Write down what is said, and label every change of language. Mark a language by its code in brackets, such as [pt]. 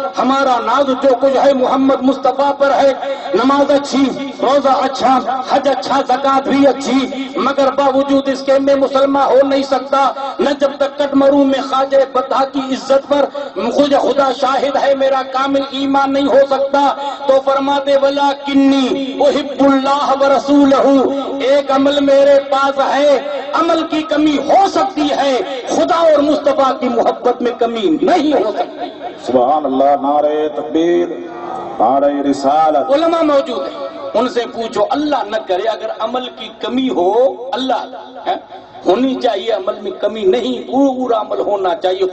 [ur] ہمارا ناز جو کچھ ہے محمد مصطفیٰ پر ہے. نماز اچھی, روزہ اچھا, حج اچھا, زکات بھی اچھی, مگر باوجود اس کے میں مسلمان ہو نہیں سکتا نہ جب تک کٹ مروں میں خواجہ بطحہ کی عزت پر خدا شاہد ہے میرا کامل ایمان نہیں ہو سکتا. تو فرماتے [ar] ولیکنی احب اللہ ورسولہ. [ur] ایک عمل میرے پاس ہے, عمل کی کمی ہو سکتی ہے, خدا اور مصطفیٰ کی محبت میں کمی نہیں ہو سکتی. سبحان اللہ. نعرہ تکبیر, نعرہ رسالت. علماء موجود ہیں, ان سے پوچھو اللہ نہ کرے اگر عمل کی کمی ہو, اللہ ہونی چاہیے, عمل میں کمی نہیں, پورا عمل ہونا چاہیے.